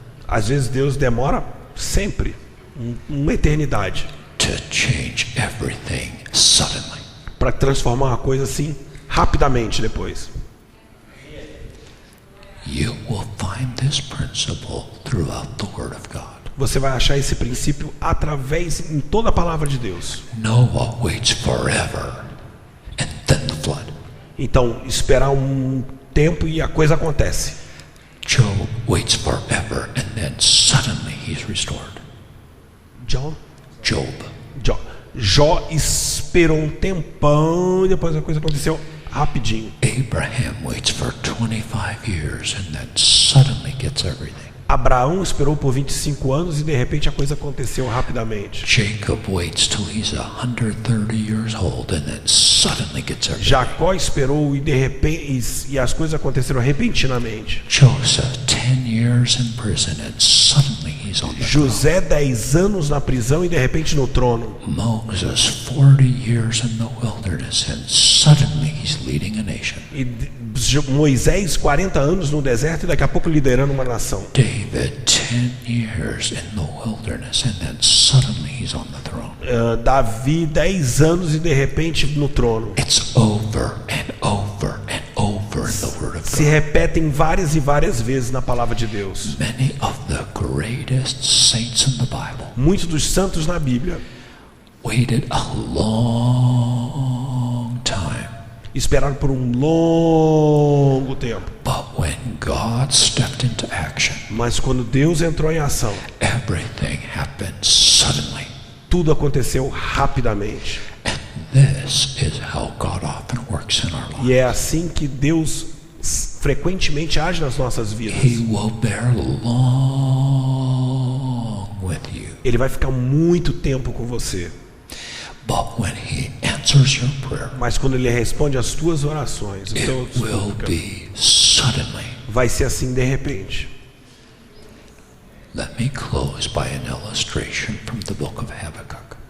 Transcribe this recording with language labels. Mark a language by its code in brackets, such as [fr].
[pt] Às vezes Deus demora sempre, uma eternidade, [en] to change everything suddenly. [pt] para transformar uma coisa assim rapidamente depois. [en] You will find this principle throughout the Word of God. [pt] Você vai achar esse princípio através em toda a palavra de Deus. [en] Noah waits forever and then the flood. [pt] Então, esperar um tempo e a coisa acontece. [en] Job waits forever and then suddenly he's restored. Job. Job. [pt] Jó esperou um tempão e depois a coisa aconteceu rapidinho. [en] Abraham waits for 25 years and then suddenly gets everything. [pt] Abraão esperou por 25 anos e de repente a coisa aconteceu rapidamente. [en] Jacob waits till he's 130 years old and then suddenly gets everything. [pt] Jacó esperou e de repente e as coisas aconteceram repentinamente. [en] Joseph 10 years in prison and suddenly he's on the [pt] José 10 anos na prisão e de repente no trono. [en] throne. Moses 40 years in the wilderness and suddenly he's leading a nation. [pt] E Moisés 40 anos no deserto e daqui a pouco liderando uma nação. [en] David 10 years in the wilderness and then suddenly he's on the throne. [pt] Davi 10 anos e de repente no trono. [en] It's over and over and over in the Word of [pt] Se [en] God. [pt] repetem várias e várias vezes na palavra de Deus. [en] Many of the greatest saints in the Bible [pt] Muitos dos santos na Bíblia [en] waited a long time. [pt] esperaram por um longo tempo. [en] But when God stepped into action, [pt] Mas quando Deus entrou em ação, [en] everything happened suddenly. [pt] tudo aconteceu rapidamente. [en] And this is how God often works in our lives. [pt] E é assim que Deus frequentemente age nas nossas vidas. [en] He will bear long with you. [pt] Ele vai ficar muito tempo com você. [en] But when He answers your prayer, [pt] Mas quando Ele responde às tuas orações, [en] it [pt] então, [en] will be suddenly. [pt] vai ser assim de repente. [en] Let me close by an illustration from the book of Habakkuk.